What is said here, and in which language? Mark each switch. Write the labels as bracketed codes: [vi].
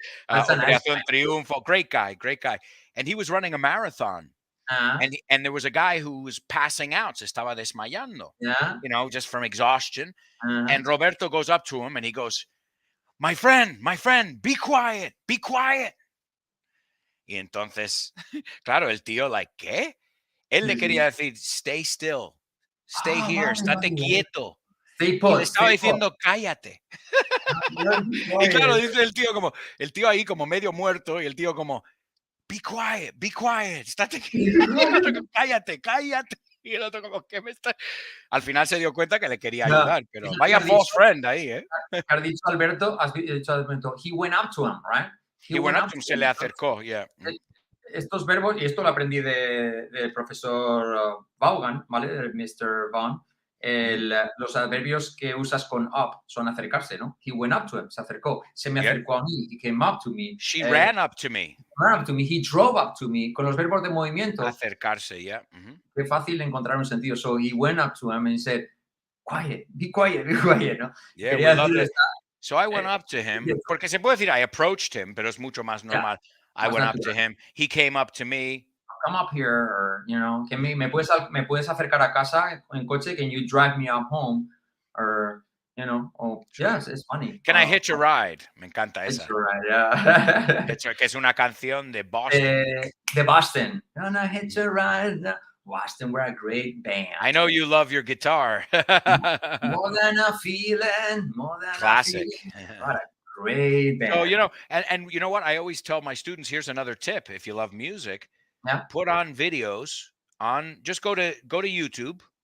[en] Operación Triunfo, great guy. And he was running a marathon. And there was a guy who was passing out, [es] se estaba desmayando, [en] just from exhaustion. And Roberto goes up to him and he goes, my friend, be quiet. [es] Y entonces, claro, el tío, like, ¿qué? Él le quería decir, [en] stay still, stay here, [es] estate quieto. [en] Stay put, [es] y le estaba diciendo, cállate. Y claro, dice el tío ahí como medio muerto y el tío como, [en] be quiet, [es] estate quieto, cállate. Y el otro como, ¿qué me está? Al final se dio cuenta que le quería ayudar, pero vaya false friend ahí, ¿eh? Has dicho Alberto, [en] he went up to him, right? He went up to him, [es] se le acercó, [en] yeah. [es] Estos verbos, y esto lo aprendí del profesor Vaughan, ¿vale? Del Mr. Vaughan. Los adverbios que usas con up son acercarse, ¿no? [en] He went up to him, [es] se acercó. Se me acercó a mí, [en] he came up to me. She ran up to me. Ran up to me, he drove up to me. [es] Con los verbos de movimiento. Acercarse, yeah. Qué fácil encontrar un sentido. [en] So he went up to him and said, quiet, be quiet, ¿no? Yeah, we love it. So I went up to him, [es] porque se puede decir [en] I approached him, [es] pero es mucho más normal. [en] I went up to him, he came up to me. Come up here, or, you know, [es] me puedes acercar a casa en coche, [en] can you drive me up home? Or, you know, yes, it's funny. Can I hitch a ride? [es] Me encanta esa. [en] Hitch a ride, yeah. [es] Que es una canción de Boston. [en] De Boston. Gonna hitch a ride. Boston, we're a great band. I know you love your guitar. More than a feeling, more than classic. A feeling. What a great band. So, you know, and you know what? I always tell my students, here's another tip. If you love music, put on videos on, just go to YouTube.